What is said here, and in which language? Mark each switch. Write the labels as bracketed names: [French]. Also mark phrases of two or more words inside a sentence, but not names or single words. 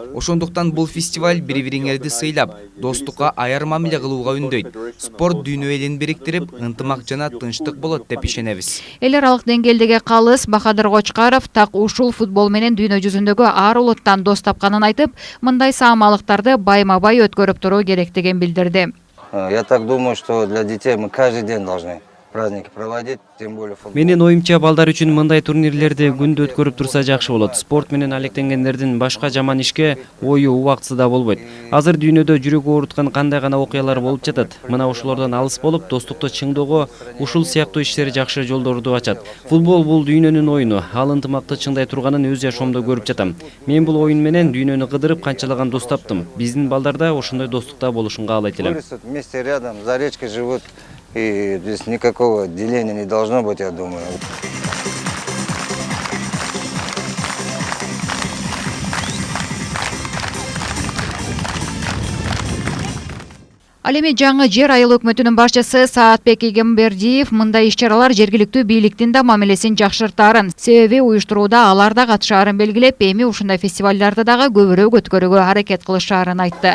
[Kyrgyz] Ошондуктан бул фестиваль бири-бириңерди сыйлап, достукка аяр мамиле кылууга үндөйт. Спорт дүйнө элин бириктирип, ынтымак жана тынчтык болот деп ишенебиз. Эл аралык деңгээлдеги калыс Бахадыр Кочкаров так ушул футбол менен дүйнө жүзүндөгү ар улуттан дос тапканын айтып, мындай саамалыктарды байма-бай өткөрүп туруу керектигин билдирди. [Russian] Я так думаю, что для детей мы каждый день должны праздники проводить, тем более футбол. [Kyrgyz] Менин оюмча балдар үчүн мындай турнирлерди күндө өткөрүп турса жакшы болот. Спорт менен алектенгендердин башка жаман ишке ою убактысында болбойт. Азыр дүйнөдө жүрөгү ооруткан кандай гана окуялар болуп жатат. Мына ошолордон алыс болуп, достукту чыңдоого ушул сыяктуу иштер жакшы жолдорду ачат. Футбол бул дүйнөнүн оюну. Ал ынтымакты чыңдай турганын өз жашоомдо көрүп жатам. Мен бул оюн менен дүйнөнү кыдырып канчалаган дос таптым. Биздин балдар да ошондой достукта болушун каалайт элем. [Russian] Вместе рядом, за речкой живут. И здесь никакого деления не должно быть, я думаю. [Kyrgyz] Ал эми жаңы жер айыл өкмөтүнүн башчысы Саатбек Игембердиев мындай иш-чаралар жергиликтүү бийликтин да мамилесин жакшыртаарын, себеби уюштурууда алар да катышаарын белгилеп, эми ушундай фестивалдарды дагы көбүрөөк өткөрүүгө аракет кылышаарын айтты.